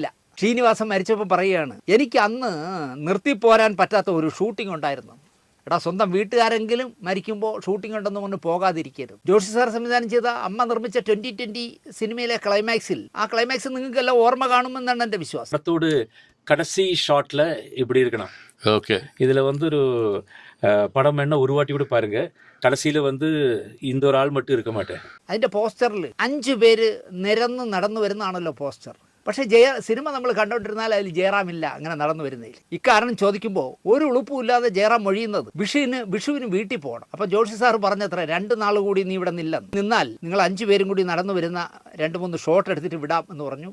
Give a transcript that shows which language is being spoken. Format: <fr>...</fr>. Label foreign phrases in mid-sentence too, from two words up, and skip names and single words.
<ml>ശ്രീനിവാസൻ മരിച്ചപ്പോൾ പറയുകയാണ്, എനിക്ക് അന്ന് നിർത്തിപ്പോരാൻ പറ്റാത്ത ഒരു ഷൂട്ടിംഗ് ഉണ്ടായിരുന്നു. എടാ, സ്വന്തം വീട്ടുകാരെങ്കിലും മരിക്കുമ്പോൾ ഷൂട്ടിംഗ് ഉണ്ടെന്ന് കൊണ്ട് പോകാതിരിക്കരുത്. ജോഷി സാർ സംവിധാനം ചെയ്ത അമ്മ നിർമ്മിച്ച 2020 സിനിമയിലെ ക്ലൈമാക്സിൽ, ആ ക്ലൈമാക്സ് നിങ്ങൾക്കെല്ലാം ഓർമ്മ കാണുമെന്നാണ് എൻ്റെ വിശ്വാസം.</ml> <ta>படத்தோடு கடைசி ஷாட்ல இப்படி இருக்கணும். ஓகே. இதுல வந்து ஒரு படம் என்ன ஒரு வாட்டி கூட பாருங்க. கடைசியில வந்து இந்த ஒரு ஆள் மட்டும் இருக்க மாட்டேன்.</ta> <ml>അതിൻ്റെ പോസ്റ്ററിൽ 5 പേര് നിരന്ന് നടന്നു വരുന്നതാണല്ലോ പോസ്റ്റർ. പക്ഷേ സിനിമ നമ്മൾ കണ്ടുകൊണ്ടിരുന്നാൽ അതിൽ ജയറാമില്ല അങ്ങനെ നടന്നു വരുന്നതിൽ. ഇക്കാരണം ചോദിക്കുമ്പോൾ ഒരു ഉളുപ്പുമില്ലാതെ ജയറാം മൊഴിയുന്നത് വിഷുവിന് വീട്ടിൽ പോകണം. അപ്പോൾ ജോഷി സാർ പറഞ്ഞത്ര 2 നാൾ കൂടി നീ ഇവിടെ നിന്നാൽ നിങ്ങൾ 5 പേരും കൂടി നടന്നു വരുന്ന 2-3 ഷോട്ട് എടുത്തിട്ട് വിടാം എന്ന് പറഞ്ഞു.</ml>